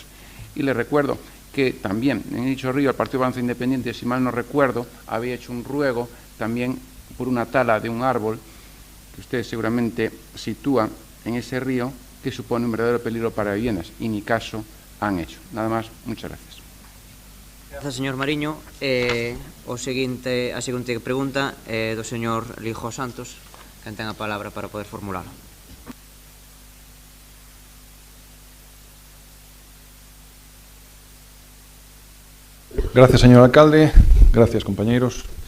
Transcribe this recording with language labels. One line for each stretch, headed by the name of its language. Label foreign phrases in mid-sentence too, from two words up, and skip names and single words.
Spanish: Y le recuerdo que también en dicho río el Partido Avanza Independiente, si mal no recuerdo, había hecho un ruego también por una tala de un árbol que usted seguramente sitúa en ese río, que supone un verdadero peligro para viviendas, y ni caso han hecho. Nada más, muchas gracias. Gracias, señor Mariño.
Galician: A seguinte pregunta é do señor Lijo Santos, que ten a palabra para poder formulalo.
Spanish: Gracias, señor alcalde.
Galician: Gracias, compañeiros.